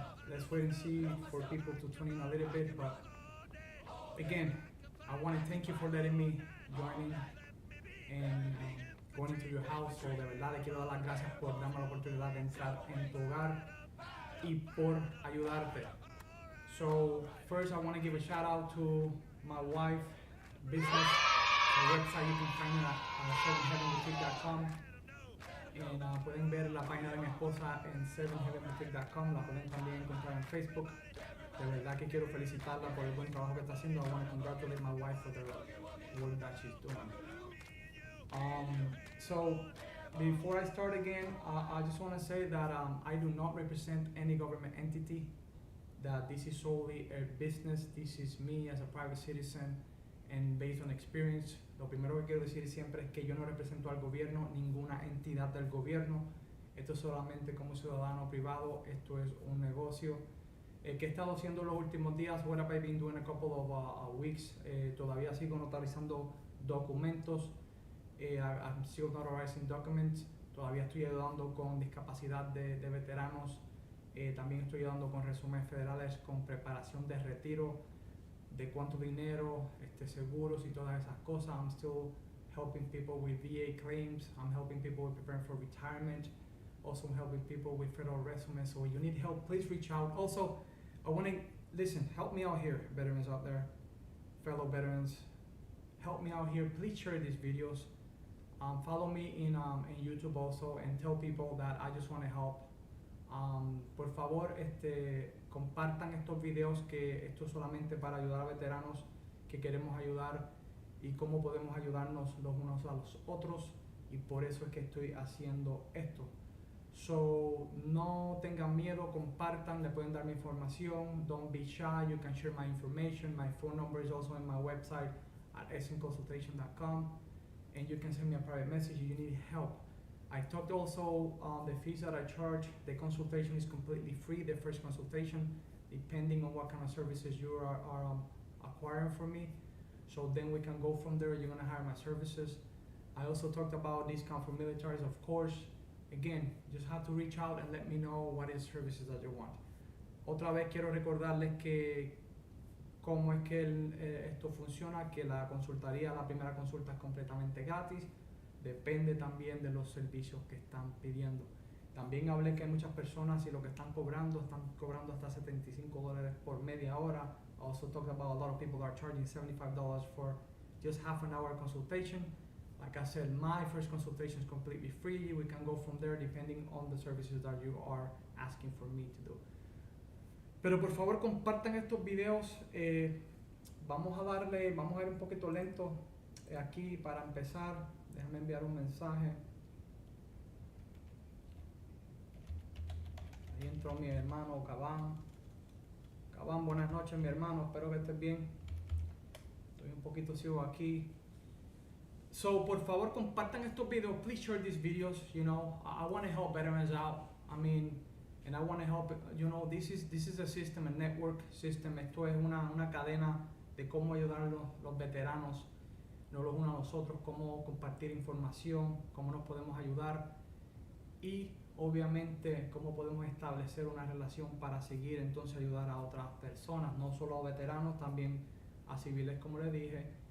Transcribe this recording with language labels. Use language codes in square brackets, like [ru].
[en] Let's wait and see for people to tune in a little bit. But again, I want to thank you for letting me join in and going into your house. [es] So de verdad le quiero dar las gracias por darme la oportunidad de entrar en tu hogar y por ayudarte. [en] So first I want to give a shout out to my wife business, the website you can find me at sevenheavenboutique.com. [es] And pueden ver la página de mi esposa en sevenheavenboutique.com. La pueden también encontrar en Facebook. De verdad que quiero felicitarla por el buen trabajo que está haciendo. [en] I want to congratulate my wife for the work that she's doing. So before I start again, I just want to say that I do not represent any government entity. That this is solely a business. This is me as a private citizen and based on experience. [es] Lo primero que quiero decir siempre es que yo no represento al gobierno, ninguna entidad del gobierno. Esto es solamente como ciudadano privado. Esto es un negocio que he estado haciendo los últimos días. [en] What have I been doing a couple of weeks? [es] Todavía sigo notarizando documentos. [en] I'm still notarizing documents. [es] Todavía estoy ayudando con discapacidad de veteranos. También estoy ayudando con resúmenes federales, con preparación de retiro, de cuánto dinero, seguros y todas esas cosas. [en] I'm still helping people with VA claims. I'm helping people with preparing for retirement. Also helping people with federal resumes. So when you need help, please reach out. Also, I want to listen. Help me out here, veterans out there, fellow veterans. Help me out here. Please share these videos. Follow me in YouTube also, and tell people that I just want to help. [es] Por favor, compartan estos videos, que esto es solamente para ayudar a veteranos que queremos ayudar y cómo podemos ayudarnos los unos a los otros, y por eso es que estoy haciendo esto. So, no tengan miedo, compartan, le pueden dar mi información. [en] Don't be shy, you can share my information. My phone number is also in my website at etzenconsultation.com, and you can send me a private message if you need help. I talked also on the fees that I charge. The consultation is completely free, the first consultation, depending on what kind of services you are acquiring from me. So then we can go from there. You're gonna hire my services. I also talked about discount for militaries, of course. Again, just have to reach out and let me know what is services that you want. [es] Otra vez quiero recordarles que cómo es que esto funciona, que la primera consulta es completamente gratis. Depende también de los servicios que están pidiendo. También hablé que hay muchas personas y lo que están cobrando hasta $75 por media hora. [en] I also talked about a lot of people are charging $75 for just half an hour consultation. Like I said, my first consultation is completely free. We can go from there depending on the services that you are asking for me to do. [es] Pero por favor compartan estos videos. Vamos a ir un poquito lento aquí para empezar. Déjame enviar un mensaje. Ahí entró mi hermano Cabán. Cabán, buenas noches mi hermano, espero que estés bien. Estoy un poquito ciego aquí. So, por favor, compartan estos videos. [en] Please share these videos. You know, I want to help veterans out. I mean, and I want to help. You know, this is a system, a network system. [es] Esto es una cadena de cómo ayudar a los veteranos, no los unos a los otros, cómo compartir información, cómo nos podemos ayudar y obviamente cómo podemos establecer una relación para seguir entonces ayudar a otras personas, no solo a veteranos, también a civiles, como les dije.